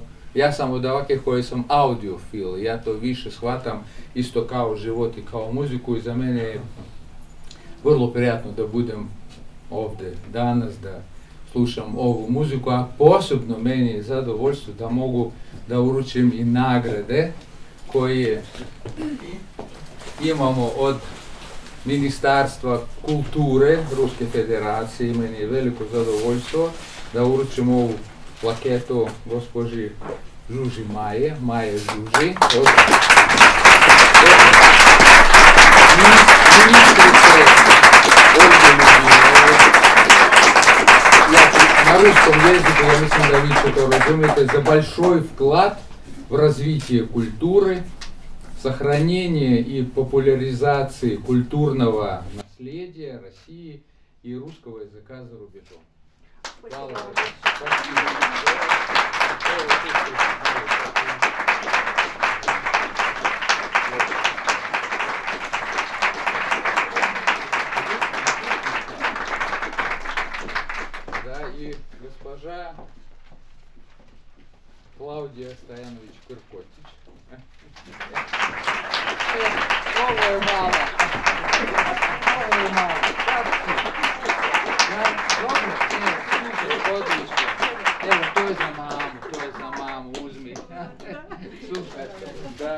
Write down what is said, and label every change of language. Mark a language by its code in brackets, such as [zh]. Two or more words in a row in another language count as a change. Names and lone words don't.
[sr] Ja sam od ovakvih koji sam audiofil, ja to više shvatam isto kao život i kao muziku i za mene je vrlo prijatno da budem ovdje danas, da slušam ovu muziku, a posebno meni je zadovoljstvo da mogu da uručim i nagrade koje imamo od Ministarstva kulture Ruske federacije. Meni je veliko zadovoljstvo da uručim ovu plaketu gospođi Žuži Maje Žuži. [ru] На русском языке, я [sr] mislim da vi ćete razumjeti, [ru] за большой вклад в развитие культуры, сохранение и популяризации культурного наследия России и русского языка за рубежом. [sr] Hvala. [ru] И госпожа Клаудия Стоянович-Кыркотич. [sr] Ovo je malo. Odlično. Evo, to je za mamu, uzmi. Super, da.